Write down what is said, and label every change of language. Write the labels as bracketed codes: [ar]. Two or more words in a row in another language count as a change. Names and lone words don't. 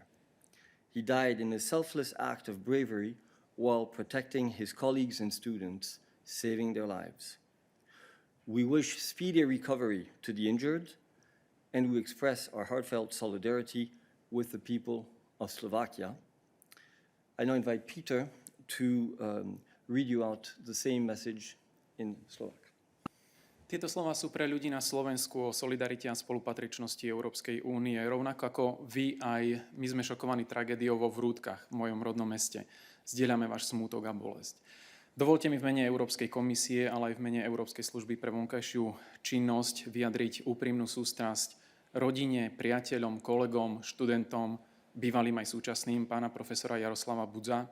[en] He died in a selfless act of bravery while protecting his colleagues and students, saving their lives. We wish speedy recovery to the injured, and we express our heartfelt solidarity with the people of Slovakia. I now invite Peter to read you out the same message in Slovak. [sk] Tieto slová sú pre ľudí na Slovensku o solidarite a spolupatričnosti Európskej únie. Rovnako ako vy, aj my sme šokovaní tragédiou vo Vrútkach, v mojom rodnom meste. Zdieľame váš smútok a bolesť. Dovolte mi v mene Európskej komisie, ale aj v mene Európskej služby pre vonkajšiu činnosť vyjadriť úprimnú sústrasť rodine, priateľom, kolegom, študentom, bývalým aj súčasným, pána profesora Jaroslava Budza.